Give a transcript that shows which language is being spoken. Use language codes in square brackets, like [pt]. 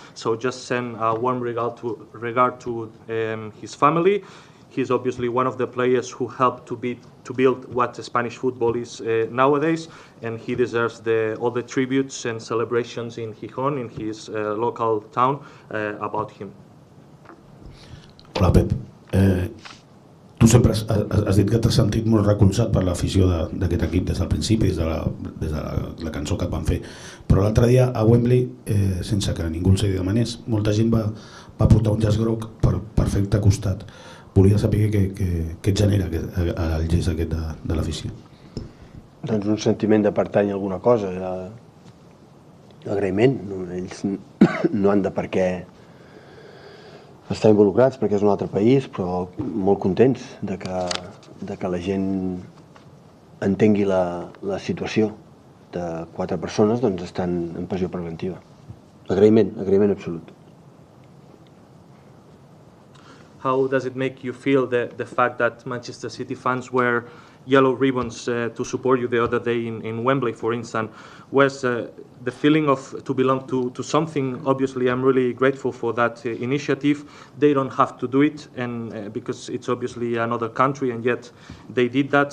[en] So just send a warm regard to his family. He's obviously one of the players who helped to build what Spanish football is nowadays, and he deserves all the tributes and celebrations in Gijón, in his local town, about him. [ca] Hola, Pep. Tu sempre has dit que t'has sentit molt recolzat per l'afició d'aquest equip des del principi, des de la cançó que et van fer. Però l'altre dia a Wembley, sense que ningú els hi demanés, molta gent va portar un llaç groc per fer-te costat. Volia saber què et genera el gest aquest de l'afició. Doncs un sentiment de pertany a alguna cosa, l'agraïment. Ells no han de per què estar involucrats perquè és un altre país, però molt contents de que la gent entengui la situació de 4 persones, doncs estan en pressió preventiva. Agraïment absolut. [en] How does it make you feel the fact that Manchester City fans wear yellow ribbons to support you the other day in Wembley, for instance? Was the feeling of to belong to something? Obviously, I'm really grateful for that initiative. They don't have to do it, and because it's obviously another country, and yet they did that.